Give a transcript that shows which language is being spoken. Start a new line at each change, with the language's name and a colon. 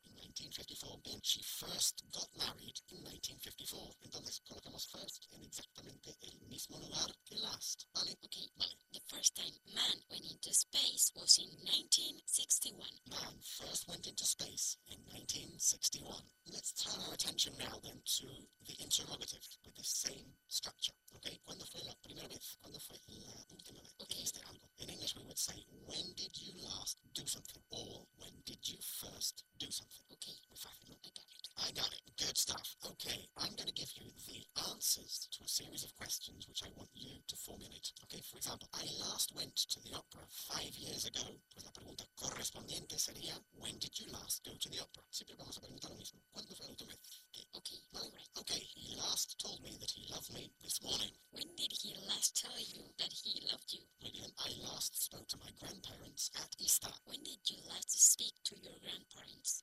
Spanish: In 1954, bien, she first got married in 1954. Entonces, colocamos first en exactamente el mismo lugar que last, ¿vale?
English: Okay. time man went into space was in 1961. Man first went into space in 1961. Let's turn our attention now then to the interrogative with the same structure.
Spanish: Okay, ¿cuándo fue la primera vez? ¿Cuándo fue la última vez?
English: Okay. In English we would say, when did you last do something? Or when did you first do something? Okay. I got it. Good stuff. Okay, I'm going to give you the answers to a series of questions which I want you to formulate. Okay, for example, I last went to the opera 5 years ago. Pues la pregunta correspondiente sería, when did you last go to the opera?
Spanish: Siempre vamos a preguntar lo mismo. ¿Cuándo fue la última vez?
English: Okay. Well, right. Okay, he last told me that he loved me this morning. When did he last tell you that he loved you? William, I last spoke to my grandparents at Easter. When did you last speak to your grandparents?